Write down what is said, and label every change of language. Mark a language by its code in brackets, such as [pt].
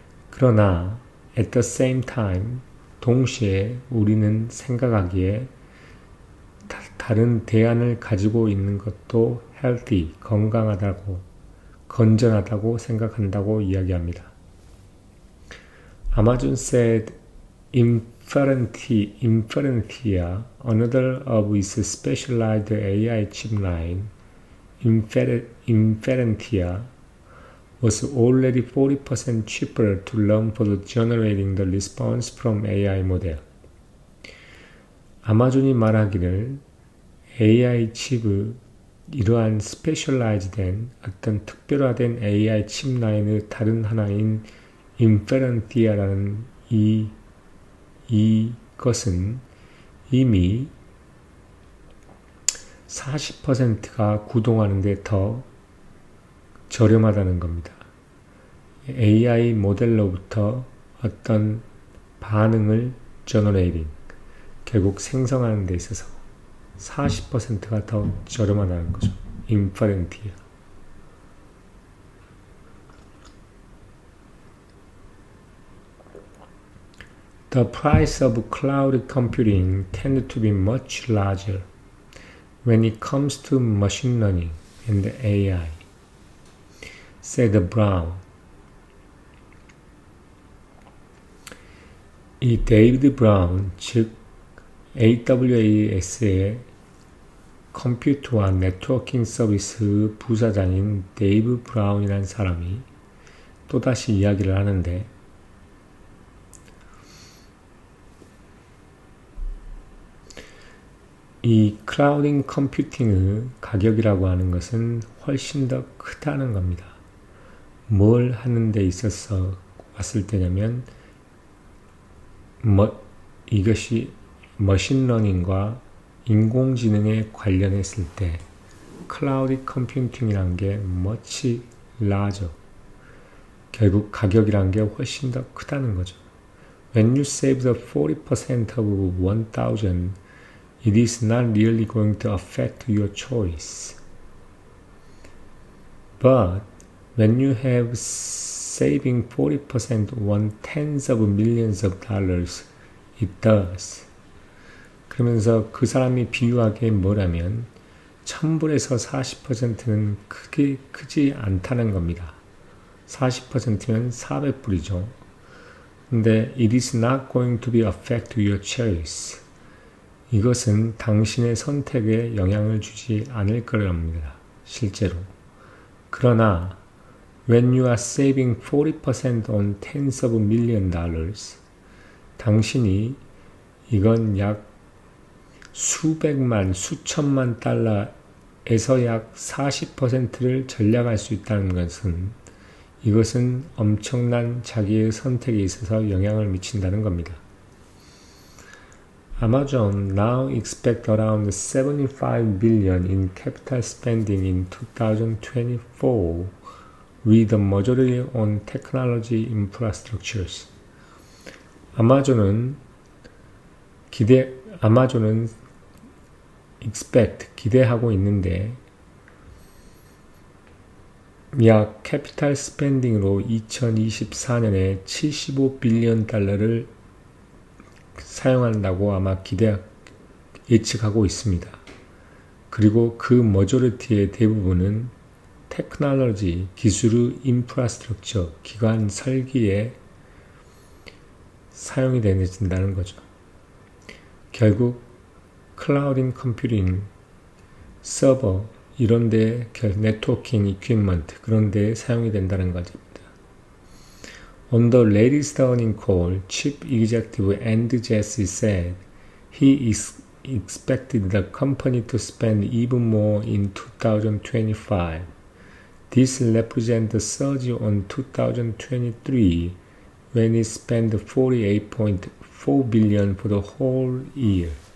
[ko] 그러나 [en] at the same time [ko] 동시에 우리는 생각하기에 다른 대안을 가지고 있는 것도 healthy, 건강하다고, 건전하다고 생각한다고 이야기합니다. [en] Amazon said Inferentia, another of its specialized AI chip line, Inferentia, was already 40% cheaper to learn for generating the response from AI model. [ko] 아마존이 말하기를 AI 칩의 이러한 스페셜라이즈된 어떤 특별화된 AI 칩 라인의 다른 하나인 인페런티아라는 이것은 이미 40%가 구동하는데 더 저렴하다는 겁니다. AI 모델로부터 어떤 반응을 generating, 결국 생성하는 데 있어서 40%가 더 저렴하다는 거죠. 인퍼런티아. [en] The price of cloud computing tends to be much larger when it comes to machine learning and AI, said Brown. [ko] 이 데이비드 브라운, 즉 AWS의 컴퓨터와 네트워킹 서비스 부사장인 데이브 브라운이라는 사람이 또다시 이야기를 하는데 이 클라우딩 컴퓨팅의 가격이라고 하는 것은 훨씬 더 크다는 겁니다. 뭘 하는 데 있어서 왔을 때냐면 이것이 머신러닝과 인공지능에 관련했을 때 클라우드 컴퓨팅이란 게 [en] much larger, [ko] 결국 가격이란 게 훨씬 더 크다는 거죠. [en] When you save the 40% of 1,000, it is not really going to affect your choice. But when you have saving 40% on tens of millions of dollars, it does. [ko] 그러면서 그 사람이 비유하기에 뭐라면 1000불에서 40%는 크지 않다는 겁니다. 40%면 400불이죠. 근데 [en] it is not going to be affect your choice. [ko] 이것은 당신의 선택에 영향을 주지 않을 거랍니다. 실제로. 그러나 [en] when you are saving 40% on tens of million dollars, [ko] 당신이 이건 약 수백만, 수천만 달러에서 약 40%를 절약할 수 있다는 것은 이것은 엄청난 자기의 선택에 있어서 영향을 미친다는 겁니다. [en] Amazon now expect around 75 billion in capital spending in 2024, with the majority on technology infrastructures. [ko] 아마존은 기대하고 있는데 약 캐피탈 스pen딩으로 2024년에 75빌리언 달러를 사용한다고 아마 예측하고 있습니다. 그리고 그 머저리티의 대부분은 테크놀로지, 기술의 인프라스트럭처, 기관 설계에 사용이 되어진다는 거죠. 결국 클라우딩 컴퓨팅, 서버 이런 데 네트워킹 이퀴먼트 그런 데 사용이 된다는 것입니다. [en] On the latest earnings call, Chief Executive Andy Jassy said he expected the company to spend even more in 2025. This represents a surge on 2023 when it spent 48.4 billion for the whole year.